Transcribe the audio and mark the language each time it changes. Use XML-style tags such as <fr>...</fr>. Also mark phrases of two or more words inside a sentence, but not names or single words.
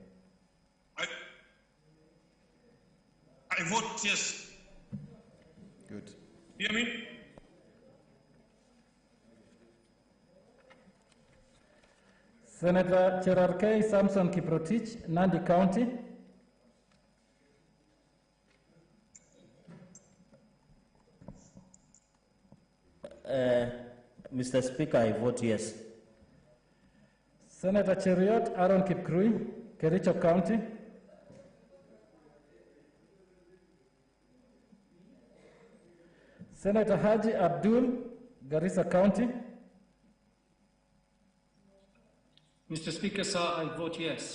<en>I vote yes. Good. Hear me? Senator Cherarkei Samson Kiprotich, Nandi County. Mr. Speaker, I vote yes. Senator Cheriot Aaron Kipkrui, Kericho County. Senator Haji Abdul, Garissa County. Mr. Speaker, sir, I vote yes.</en>